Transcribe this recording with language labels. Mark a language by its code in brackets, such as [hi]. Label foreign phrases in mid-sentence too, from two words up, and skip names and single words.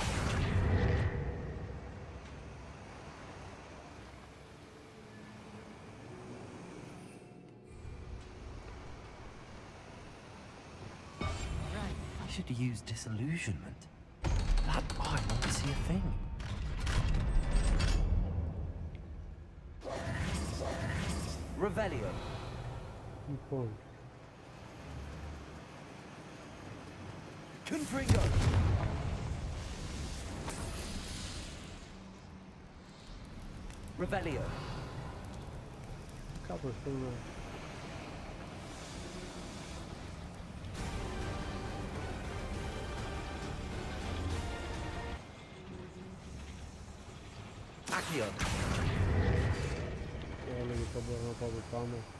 [en] I should use disillusionment. That eye won't see a thing. Revelio. Confringo. Revelio. [el] Κάπως πούμε. Accio. Όλο και μπορώ να πάω πάνω.